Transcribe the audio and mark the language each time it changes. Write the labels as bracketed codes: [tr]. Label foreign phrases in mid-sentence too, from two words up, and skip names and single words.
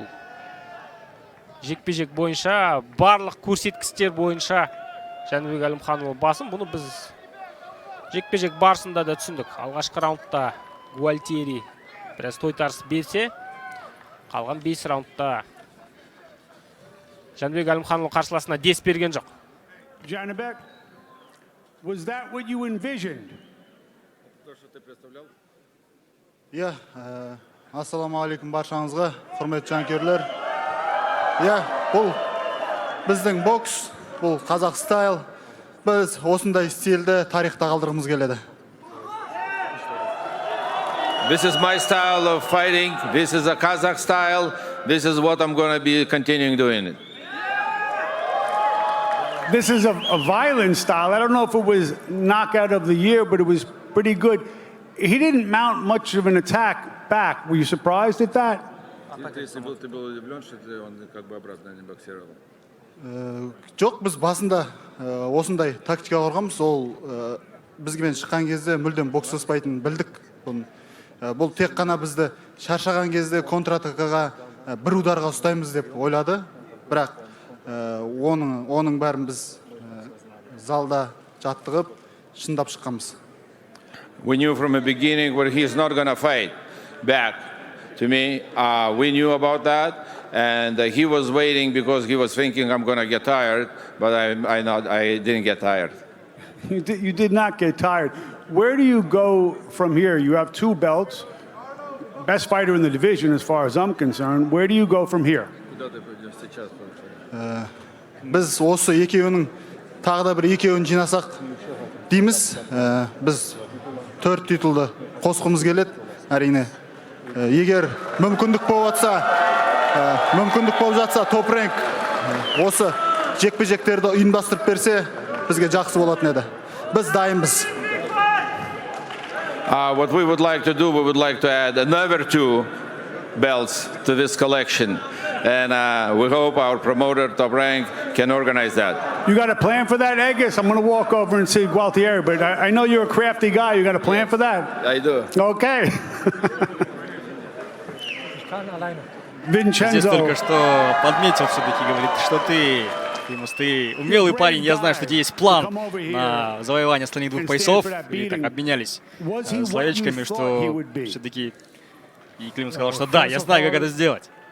[kk] Жекпе-жек бойынша, барлық көрсеткіштер бойынша Жәнібек Әлімханұлы басым. Бұны біз жекпе-жек барысында да түсіндік. Алғашқы раундта Гуальтиери біраз тойтарыс берсе, қалған 5 раундта Жәнібек Әлімханұлы қарсыласына дес берген жоқ. [en] Janibek, was that what you envisioned? Yeah, [ar] السلام عليكم [kk] баршаңызға, құрметті жанкүйерлер. Бұл біздің бокс, бұл қазақ стайл. Біз осындай стильді тарихта қалдырғымыз келеді. [en] This is my style of fighting. This is a Kazakh style. This is what I'm going to be continuing doing it. This is a violent style. I don't know if it was knockout of the year, but it was pretty good. He didn't mount much of an attack back. Were you surprised at that? [ru] Ты был удивлен, что он как бы обратно не боксировал? [kk] Жоқ, біз басында осындай тактика құрғанбыз. Ол бізгемен шыққан кезде мүлдем бокстаспайтынын білдік. Бұл тек қана бізді шаршаған кезде контратакаға бір ударға ұстаймыз деп ойлады. Бірақ оның бәрін біз залда жаттығып, шындап шыққанбыз. [en] We knew from the beginning where he's not going to fight back to me. We knew about that. And he was waiting because he was thinking I'm going to get tired. But I didn't get tired. You did not get tired. Where do you go from here? You have 2 belts. Best fighter in the division as far as I'm concerned. Where do you go from here? [kk] Біз осы екеуінің тағы да бір екеуін жинасақ дейміз. Біз 4 титулды қосқымыз келеді. Әрине, егер мүмкіндік болып жатса, Top Rank осы жекпе-жектерді ұйымдастырып берсе, бізге жақсы болатын еді. Біз дайынбыз. [en] What we would like to do, we would like to add another 2 belts to this collection. And we hope our promoter, Top Rank, can organize that. You got a plan for that, Egis? I'm going to walk over and see Gualtieri, but I know you're a crafty guy. You got a plan for that? I do. Okay. [ru] Здесь Vincenzo. только что подметил все-таки, говорит, что ты умелый парень, я знаю, что у тебя есть план на завоевание остальных 2 поясов. И так обменялись словечками, что все-таки и Климов сказал, что да, я знаю, как это сделать.